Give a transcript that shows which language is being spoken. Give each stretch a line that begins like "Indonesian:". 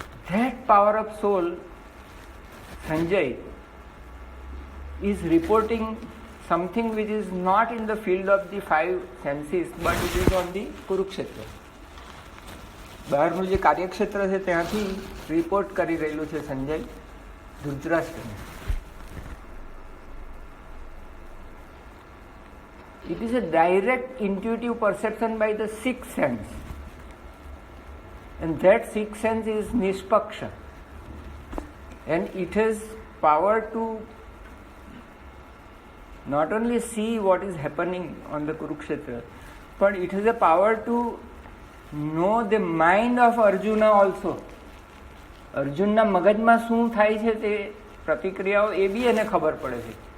English: That power of soul Sanjay is reporting something which is not in the field of the 5 senses, but it is on the Kurukshetra.
Gujarati: બહારનું જે કાર્યક્ષેત્ર છે ત્યાંથી report કરી રહેલું છે Sanjay ધૃતરાષ્ટ્રને.
English: It is a direct intuitive perception by the 6th sense, and that 6th sense is Nishpaksha, and it has power to not only see what is happening on the Kurukshetra, but it has a power to know the mind of Arjuna also.
Gujarati: અર્જુનના મગજમાં શું થાય છે તે પ્રતિક્રિયાઓ એ બી એને ખબર પડે છે.